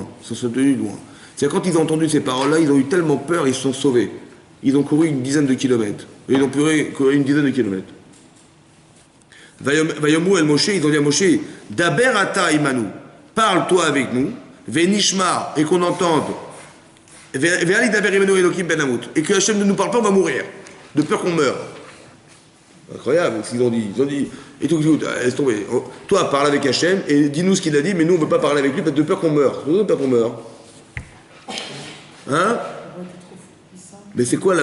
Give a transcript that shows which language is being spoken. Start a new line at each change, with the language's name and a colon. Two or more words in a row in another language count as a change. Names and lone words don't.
French: C'est-à-dire quand ils ont entendu ces paroles-là, ils ont eu tellement peur, ils se sont sauvés. Ils ont couru une dizaine de kilomètres. Et ils ont couru une dizaine de kilomètres.
Hebrew: ויאמרו אל משה, ils ont dit à Moshe, דבר אתה עמנו,
French: parle-toi avec nous, Venishmar, et qu'on entende,
Hebrew: ואל ידבר עמנו אלהים פן נמות,
French: et que Hachem ne nous parle pas, on va mourir, de peur qu'on meure. Incroyable ce qu'ils ont dit. Ils ont dit, et tout, laisse tomber. Toi, parle avec Hachem, et dis-nous ce qu'il a dit, mais nous, on ne veut pas parler avec lui, parce que de peur qu'on meure. De peur qu'on meure. Hein? Mais c'est quoi la...